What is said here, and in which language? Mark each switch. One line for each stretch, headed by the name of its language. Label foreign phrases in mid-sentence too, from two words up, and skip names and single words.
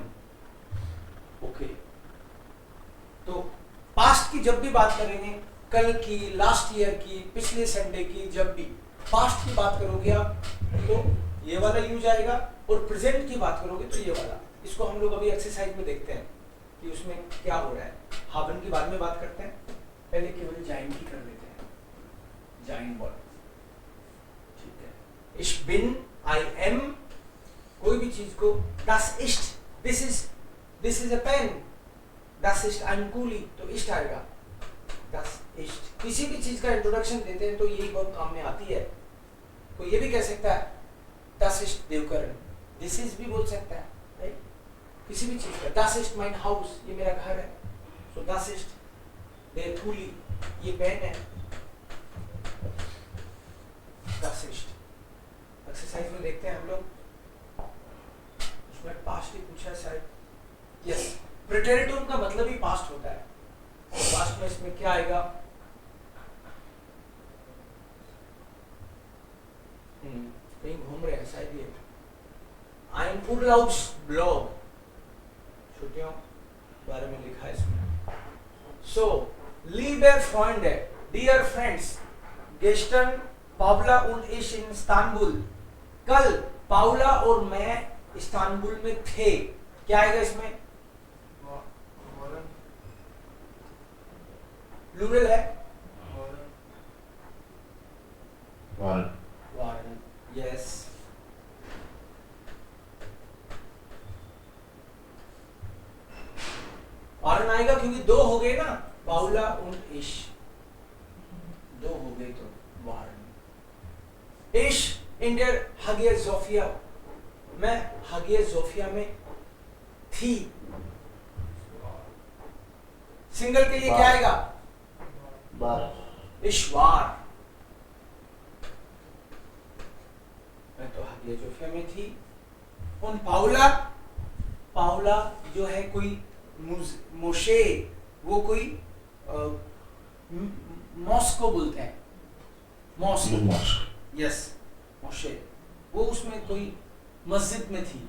Hindi: ओके, तो पास्ट की जब भी बात करेंगे, कल की, लास्ट ईयर की, पिछले संडे की, जब भी पास्ट की बात करोगे आप तो ये वाला यूज आएगा, और प्रेजेंट की बात करोगे तो ये वाला। इसको हम लोग अभी एक्सरसाइज में देखते हैं कि उसमें क्या हो रहा है। हाबन की बाद में बात करते हैं, पहले केवल जाइन की कर लेते हैं। जाइन वर्ड,
German: ich bin,
English: I am,
Hindi: कोई भी चीज को
German: das ist,
English: this is a pen,
German: das ist ein Kuli, तो ist आएगा, das ist।
Hindi: किसी भी चीज का इंट्रोडक्शन देते हैं तो यही बहुत काम में आती है। कोई ये भी कह सकता है
German: das ist
Hindi: देवकरण,
English: this is
Hindi: भी बोल सकता है, राइट? किसी भी चीज का
German: das ist mein Haus,
Hindi: ये मेरा घर है,
German: so das ist der Kuli,
Hindi: ये पेन है,
German: das ist।
Hindi: एक्सरसाइज में देखते हैं हम लोग, उसमें पास्ट ही पूछा है शायद, यस, प्रेटेरिटोम का मतलब ही पास्ट होता है, तो पास्ट में इसमें क्या आएगा? कहीं घूम रहे हैं शायद ये
German: ein Urlaubsblog,
Hindi: छुट्टियों बारे में लिखा है इसमें।
German: So, liebe Freunde,
English: dear friends,
German: gestern पाउला und ich in इस्तांबुल,
Hindi: कल पाउला और मैं इस्तांबुल में थे, क्या आएगा इसमें? प्लूरल है, वारन, यस। वारन आएगा क्योंकि दो हो गए ना,
German: पाउला und ich,
Hindi: दो हो गए तो वारन।
German: Ich in der Hagia Sophia,
Hindi: मैं हागिया जोफिया में थी, सिंगल के लिए क्या आएगा?
German: Ich war,
Hindi: मैं तो हागिया जोफिया में थी। und पाउला, पाउला जो है कोई मोशे, वो कोई मॉस्को बोलते हैं, मॉस्क, यस, मोशे, वो उसमें कोई मस्जिद में थी।